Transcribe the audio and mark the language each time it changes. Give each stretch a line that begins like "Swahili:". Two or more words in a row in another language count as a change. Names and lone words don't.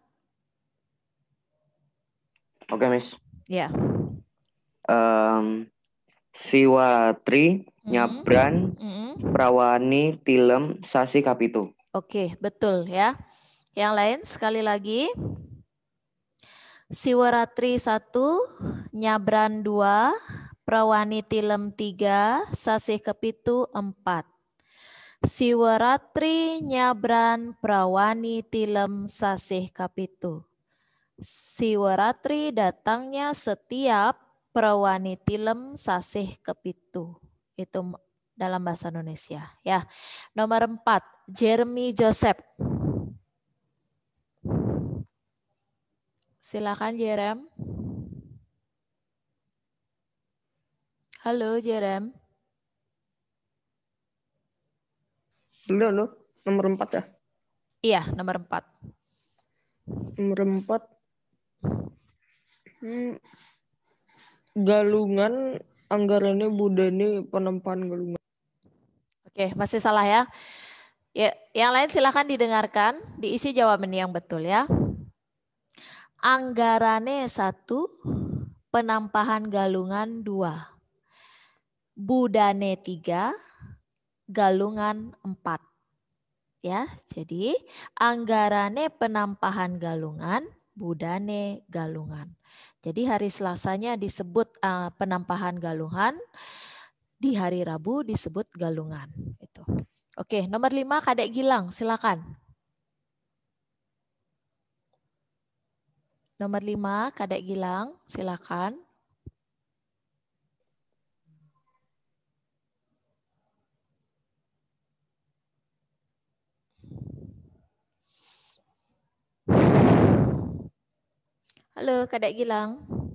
Indonesian: Oke, Miss. Ya. Siwatri, Nyabran, Prawani, Tilem, Sasi Kapitu. Oke, betul ya. Yang lain sekali lagi. Siwaratri 1, Nyabran 2, Prawani Tilem 3, Sasih Kepitu 4. Siwaratri, Nyabran, Prawani Tilem, Sasih Kapitu. Siwaratri datangnya setiap Prawani Tilem, Sasih Kepitu. Itu dalam bahasa Indonesia ya. Nomor 4, Jeremy Joseph. Silakan Jerem. Halo Jerem. Belum, nomor 4 ya? Iya, nomor 4. Nomor 4.
Balinese: Galungan anggarannya budane penampahan galungan.
Indonesian: Oke, masih salah ya. Ya, yang lain silakan didengarkan, diisi jawaban yang betul ya.
Balinese: Anggarane 1, penampahan galungan 2. Budane 3, galungan 4.
Indonesian: Ya, jadi anggarane penampahan galungan, budane galungan. Jadi hari Selasanya disebut penampahan galungan, di hari Rabu disebut galungan. Itu. Oke, nomor 5 Kadek Gilang, silakan. Nomor 5 Kadek Gilang, silakan. Halo Kadek Gilang.